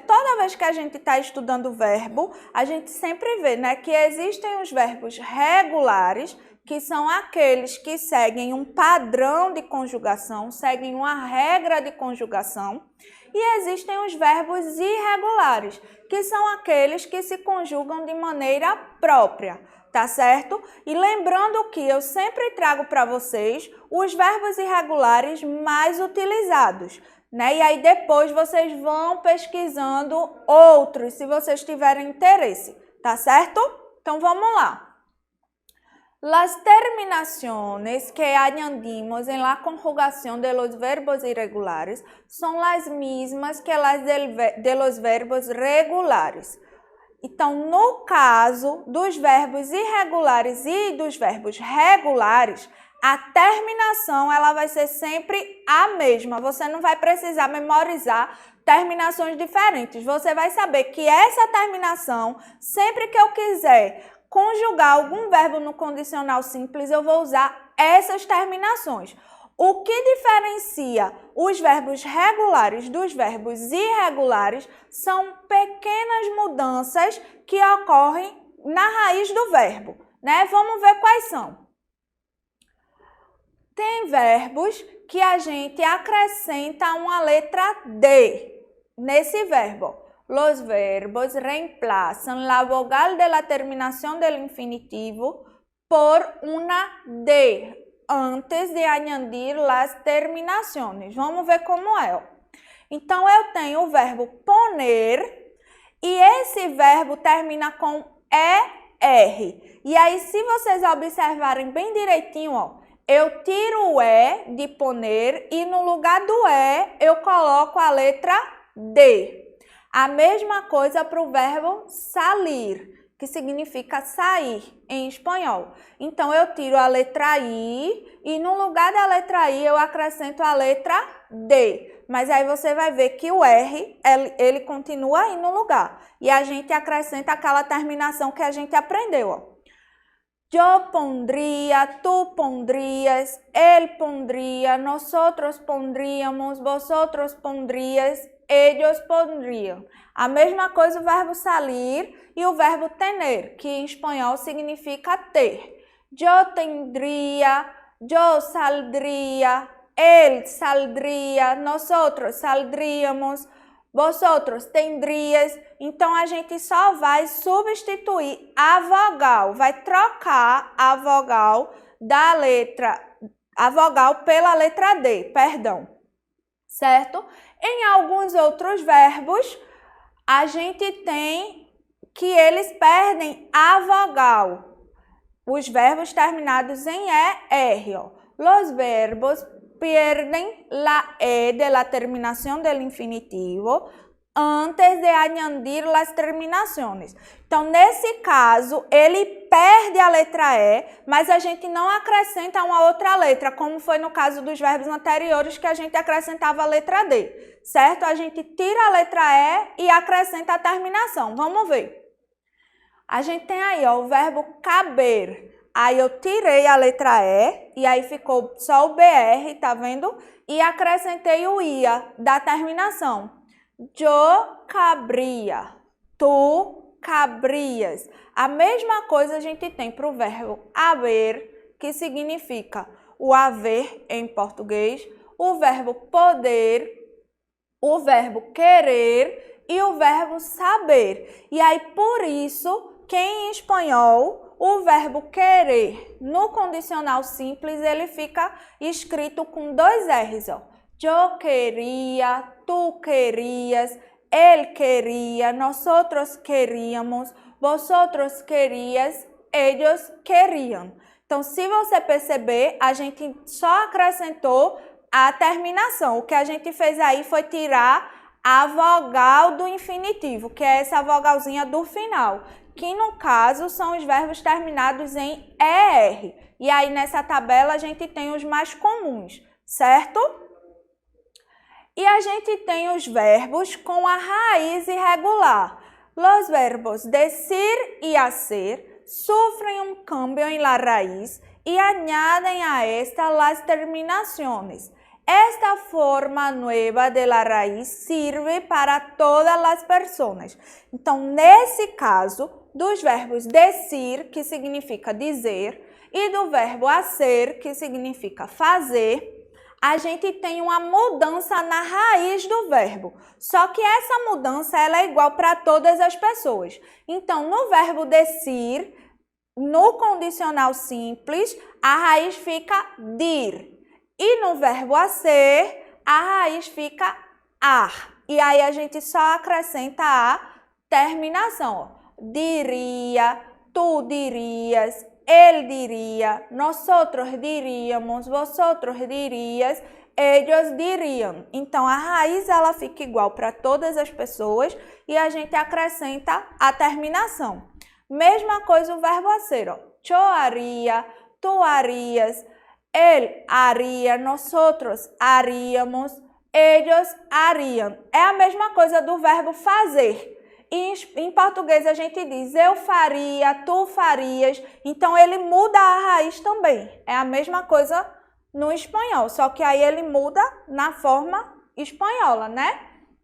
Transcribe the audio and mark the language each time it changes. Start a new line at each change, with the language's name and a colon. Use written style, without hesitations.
Portuguese: Toda vez que a gente está estudando o verbo, a gente sempre vê, né, que existem os verbos regulares, que são aqueles que seguem um padrão de conjugação, seguem uma regra de conjugação, e existem os verbos irregulares, que são aqueles que se conjugam de maneira própria, tá certo? E lembrando que eu sempre trago para vocês os verbos irregulares mais utilizados, né? E aí depois vocês vão pesquisando outros, se vocês tiverem interesse, tá certo? Então vamos lá.
Spanish: Las terminaciones que añadimos en la conjugación de los verbos irregulares son las mismas que las de los verbos regulares.
Portuguese: Então, no caso dos verbos irregulares e dos verbos regulares, a terminação ela vai ser sempre a mesma. Você não vai precisar memorizar terminações diferentes. Você vai saber que essa terminação, sempre que eu quiser conjugar algum verbo no condicional simples, eu vou usar essas terminações. O que diferencia os verbos regulares dos verbos irregulares são pequenas mudanças que ocorrem na raiz do verbo, né? Vamos ver quais são. Tem verbos que a gente acrescenta uma letra D nesse verbo.
Spanish: Los verbos reemplazan la vogal de la terminación del infinitivo por una D antes de añadir las terminaciones.
Portuguese: Vamos ver como é. Então, eu tenho o verbo poner e esse verbo termina com ER. E aí, se vocês observarem bem direitinho, ó, eu tiro o E de poner e no lugar do E eu coloco a letra D. A mesma coisa para o verbo salir, que significa sair em espanhol. Então, eu tiro a letra I e no lugar da letra I eu acrescento a letra D. Mas aí você vai ver que o R, ele continua aí no lugar. E a gente acrescenta aquela terminação que a gente aprendeu, ó.
Spanish: Yo pondría, tú pondrías, él pondría, nosotros pondríamos, vosotros pondrías, ellos pondrían.
Portuguese: A mesma coisa o verbo salir e o verbo tener, que em espanhol significa ter.
Spanish: Yo tendría, yo saldría, él saldría, nosotros saldríamos, vosotros tendrías.
Portuguese: Então, a gente só vai substituir a vogal, vai trocar a vogal pela letra D, perdão, certo? Em alguns outros verbos, a gente tem que eles perdem a vogal. Os verbos terminados em ER, ó.
Spanish: Los verbos pierden la E de la terminación del infinitivo antes de añadir las terminaciones.
Portuguese: Então, nesse caso, ele perde a letra E, mas a gente não acrescenta uma outra letra, como foi no caso dos verbos anteriores, que a gente acrescentava a letra D, certo? A gente tira a letra E e acrescenta a terminação. Vamos ver. A gente tem aí, ó, o verbo caber. Aí eu tirei a letra E e aí ficou só o BR, tá vendo? E acrescentei o IA da terminação.
Spanish: Yo cabría, tu cabrias.
Portuguese: A mesma coisa a gente tem para o verbo haver, que significa o haver em português, o verbo poder, o verbo querer e o verbo saber. E aí, por isso, que em espanhol, o verbo querer no condicional simples, ele fica escrito com dois R's, ó.
Spanish: Yo quería, tú querías, él quería, nosotros queríamos, vosotros querías, ellos querían.
Portuguese: Então, se você perceber, a gente só acrescentou a terminação. O que a gente fez aí foi tirar a vogal do infinitivo, que é essa vogalzinha do final, que no caso são os verbos terminados em ER. E aí nessa tabela a gente tem os mais comuns, certo? E a gente tem os verbos com a raiz irregular.
Spanish: Los verbos decir y hacer sufren un cambio en la raíz y añaden a esta las terminaciones. Esta forma nueva de la raíz sirve para todas as personas.
Portuguese: Então, nesse caso, dos verbos decir, que significa dizer, e do verbo hacer, que significa fazer, a gente tem uma mudança na raiz do verbo. Só que essa mudança ela é igual para todas as pessoas. Então, no verbo decir, no condicional simples, a raiz fica dir. E no verbo hacer, a raiz fica ar. E aí a gente só acrescenta a terminação. Ó.
Spanish: Diria, tu dirias, él diría, nosotros diríamos, vosotros dirías, ellos dirían.
Portuguese: Então, a raiz ela fica igual para todas as pessoas e a gente acrescenta a terminação. Mesma coisa o verbo hacer. Ó.
Spanish: Yo haría, tu harías, él haría, nosotros haríamos, ellos harían.
Portuguese: É a mesma coisa do verbo fazer. E em português a gente diz eu faria, tu farias. Então ele muda a raiz também. É a mesma coisa no espanhol, só que aí ele muda na forma espanhola, né?